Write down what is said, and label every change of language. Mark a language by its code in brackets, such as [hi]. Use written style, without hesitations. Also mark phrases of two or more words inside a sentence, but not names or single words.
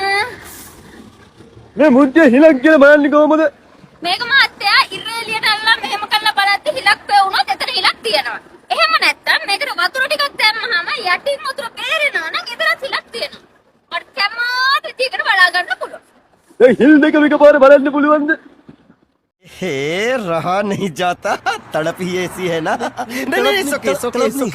[si] මේ මුට්ටිය හිලක් කියලා බලන්නේ කොහමද මේක මහත්තයා ඉරේලියට අල්ලලා මෙහෙම කරලා බලද්දි හිලක් වුණොත් එතන හිලක් තියෙනවා. එහෙම නැත්තම් මේකට වතුර ටිකක් දැම්මහම යටින් වතුර බේරෙනවා නම් එතනත් හිලක් තියෙනවා. මට කැමති විදිහකට බලා ගන්න පුළුවන්. ඒ හිල් දෙක එකපාර බලන්න පුළුවන්ද [hi] हे रहा नहीं जाता तड़प ही ऐसी है ना नहीं सोके